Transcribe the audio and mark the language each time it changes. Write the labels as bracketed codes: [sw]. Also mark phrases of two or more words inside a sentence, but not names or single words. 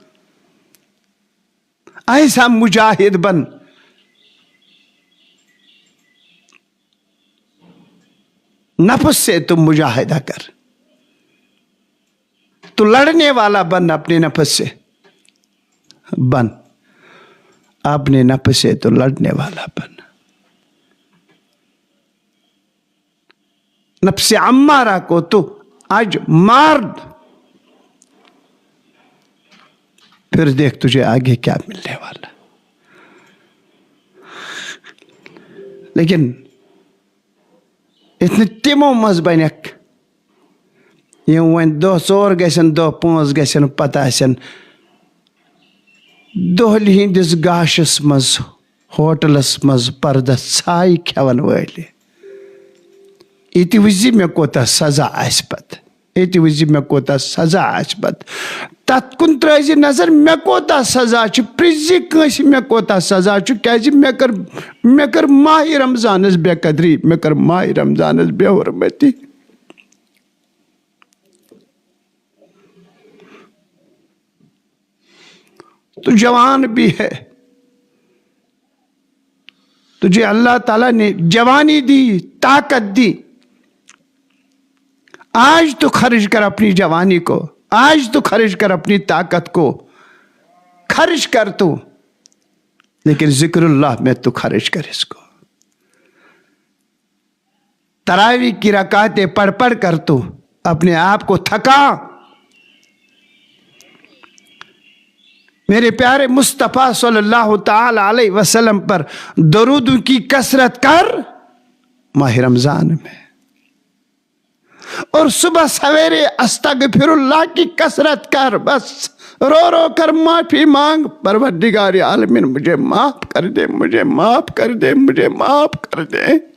[ur] ایسا مجاہد بن نفس سے تم مجاہدہ کر تو لڑنے والا بن اپنے نفس سے بن اپنے نفس سے تو لڑنے والا بن. نفس امارہ کو تو آج مار، پھر دیکھ تجھے آگے کیا ملنے والا. [ks] لیکن اِتھنے تِمو منز بنک یم وَن دو چور گَسن دو پانٛژ گَسن پَتہٕ دۄہل ہِندِس گاشس منز ہوٹلس منز پردہ سٲے کھیوان والے اِتھی وجہ مے کوتاہ سزا آس پتھ، اِتھی وجہ مے کوتاہ سزا آس پتھ، تتھ کُن تریٚیِٕ نظر مے کوتاہ سزا چھُ، پرٛژھِ کس مے کوتاہ سزا چھُ، کیازِ مے کٔر ماہِ رمضانس بےقدری، مے کٔر ماہِ رمضانس بےحرمتی. [ur] تو جوان بھی ہے، تجھے اللہ تعالیٰ نے جوانی دی، طاقت دی، آج تو خرچ کر اپنی جوانی کو، آج تو خرچ کر اپنی طاقت کو، خرچ کر تو، لیکن ذکراللہ میں تو خرچ کر اس کو. تراویح کی رکعتیں پڑھ پڑھ کر تو اپنے آپ کو تھکا. میرے پیارے مصطفیٰ [ar] صلى الله تعالى عليه وسلم [ur] پر درود کی کثرت کر ماہ رمضان میں، اور صبح سویرے استغفراللہ کی کثرت کر. بس رو رو کر معافی مانگ، پروردگار عالمین مجھے معاف کر دے، مجھے معاف کر دے، مجھے معاف کر دے.